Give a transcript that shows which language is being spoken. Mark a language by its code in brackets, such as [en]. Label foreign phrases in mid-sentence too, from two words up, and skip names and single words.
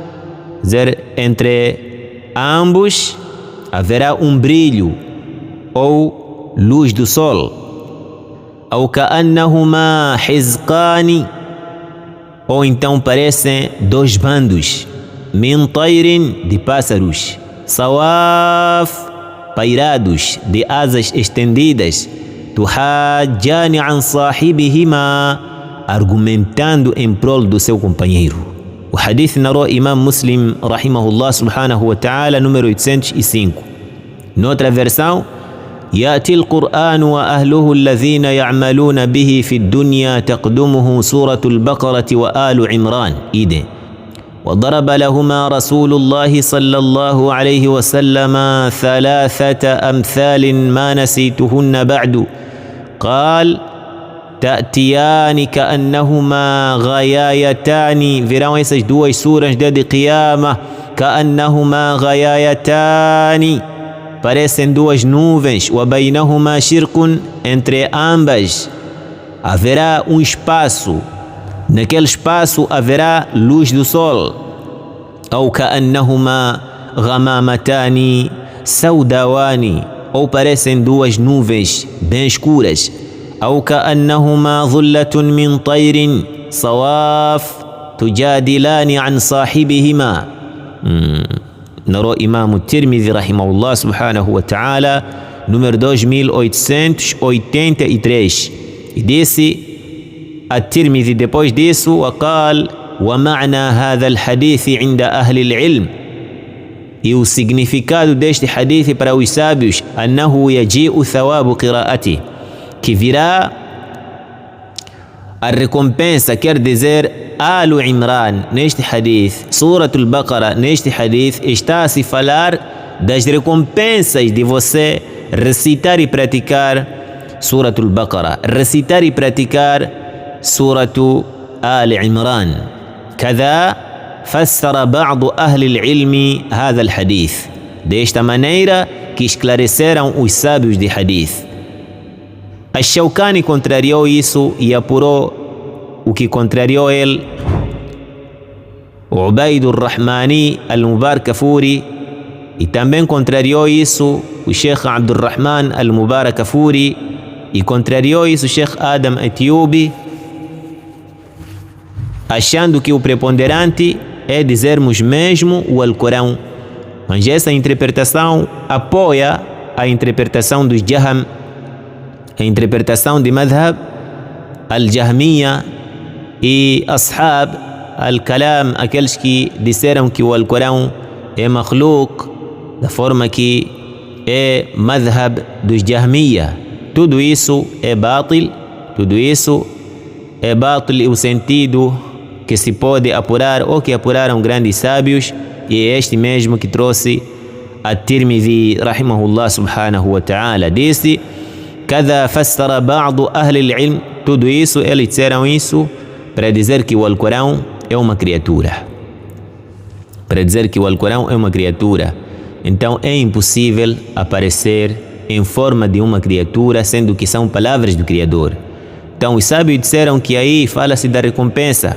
[pt] entre ambos haverá um brilho ou luz do sol, ou [ar] كأنهما حزقان, [pt] ou então parecem 2 bandos, [ar] من طير, [pt] de pássaros, sawaf, pairados, de asas estendidas, [ar] تحاجان عن صاحبهما, [pt] argumentando em prol do seu companheiro. O hadith narrou Imam Muslim [ar] رحمه الله سبحانه وتعالى, [pt] número 805. Noutra versão: [ar] يأتي القرآن وأهله الذين يعملون به في الدنيا تقدمه سورة البقرة وآل عمران. وضرب لهما رسول الله صلى الله عليه وسلم 3 أمثال ما نسيتهن بعد. قال: تأتيان كأنهما غيايتان, [pt] virão essas 2 suras de Qiyamah, كأنهما [ar] غيايتان, [pt] parecem 2 nuvens, [ar] وبينهما شرق, [pt] entre ambas haverá um espaço, naquele espaço haverá luz do sol, [ar] أو كأنهما غمامتان سوداوان, [pt] ou parecem 2 nuvens bem escuras, [ar] أو كأنهما ظلة من طير صواف تجادلان عن صاحبهما. [pt] Narrou Imam Tirmidhi [ar] رحمه الله سبحانه وتعالى, [pt] número 2883, e disse a Tirmidhi depois disso: [ar] وقال: ومعنى هذا الحديث عند أهل العلم, [pt] e o significado deste hadith para os sábios, [ar] أنه يجيء ثواب قراءته, [pt] que virá a recompensa, quer dizer Al Imran neste hadith, Suratul Baqarah neste hadith, está a se falar das recompensas de você recitar e praticar Suratul Baqarah, recitar e praticar Suratul Al Imran. [ar] كذا فسر بعض أهل العلم هذا الحديث, [pt] desta maneira que esclareceram os sábios de hadith. Ash-Shawkani contrariou isso e apurou o que contrariou ele Ubaid al-Rahmani al-Mubarak Kafuri, e também contrariou isso o Sheikh Abdurrahman al-Mubarak Kafuri, e contrariou isso o Sheikh Adam Etiubi, achando que o preponderante é dizermos mesmo o Alcorão. Mas essa interpretação apoia a interpretação dos Jaham, a interpretação de Madhab al-Jahmiya e Ashab al-Kalam, aqueles que disseram que o Alcorão é makhluk, da forma que é Madhab dos Jahmiya. Tudo isso é bátil, tudo isso é bátil e o sentido que se pode apurar ou que apuraram grandes sábios, e é este mesmo que trouxe a Tirmidhi [ar] رحمه الله سبحانه وتعالى. [pt] Disse: [ar] "كذا فسر بعض أهل العلم", [pt] tudo isso, eles disseram isso para dizer que o Alcorão é uma criatura. Para dizer que o Alcorão é uma criatura. Então é impossível aparecer em forma de uma criatura, sendo que são palavras do Criador. Então os sábios disseram que aí fala-se da recompensa.